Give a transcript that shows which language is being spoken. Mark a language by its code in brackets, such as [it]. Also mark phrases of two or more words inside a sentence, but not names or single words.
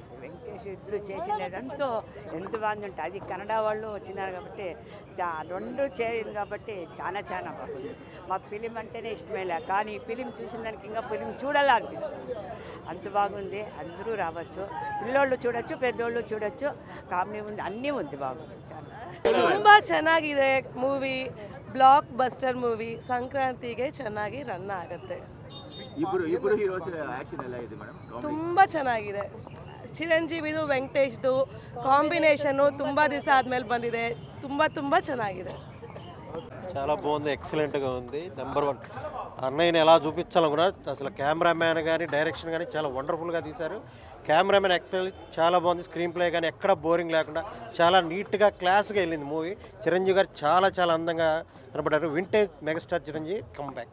[te] వెంకటేష్ ఇద్దరు చేసినదంతా ఎంత బాగుంది అంటే, అది కన్నడ వాళ్ళు వచ్చినారు కాబట్టి రెండు చేయాలి కాబట్టి చాలా చాలా బాగుంది. మాకు ఫిలిం అంటేనే ఇష్టమేలే, కానీ ఈ ఫిలిం చూసిన దానికి ఇంకా ఫిలిం చూడాలనిపిస్తుంది. అంత బాగుంది. అందరూ రావచ్చు, పిల్లోళ్ళు చూడొచ్చు, పెద్దోళ్ళు చూడొచ్చు. కామెడీ ఉంది, అన్నీ ఉంది, బాగుంది. చాలా [kn] ತುಂಬ ಚೆನ್ನಾಗಿದೆ ಮೂವಿ, [en] blockbuster movie. [kn] ಸಂಕ್ರಾಂತಿಗೆ ಚೆನ್ನಾಗಿ ರನ್ ಆಗುತ್ತೆ. ತುಂಬ ಚೆನ್ನಾಗಿದೆ. ಚಿರಂಜೀವಿದು ವೆಂಕಟೇಶ್ದು ಕಾಂಬಿನೇಷನ್ನು ತುಂಬ ದಿವಸ ಆದಮೇಲೆ ಬಂದಿದೆ. ತುಂಬ ತುಂಬ ಚೆನ್ನಾಗಿದೆ. [te] చాలా బాగుంది, ఎక్సలెంట్గా ఉంది. నెంబర్ 1 అన్నయ్యని ఎలా చూపించాలనుకున్నా, అసలు కెమెరామ్యాన్ కానీ, డైరెక్షన్ కానీ చాలా వండర్ఫుల్గా తీశారు. [en] cameraman actually [te] చాలా బాగుంది. [en] screen play [te] కానీ ఎక్కడ బోరింగ్ లేకుండా చాలా నీట్గా, క్లాస్గా వెళ్ళింది మూవీ. చిరంజీవి గారు చాలా చాలా అందంగా కనపడ్డారు. [en] vintage megastar Chiranjeevi come back.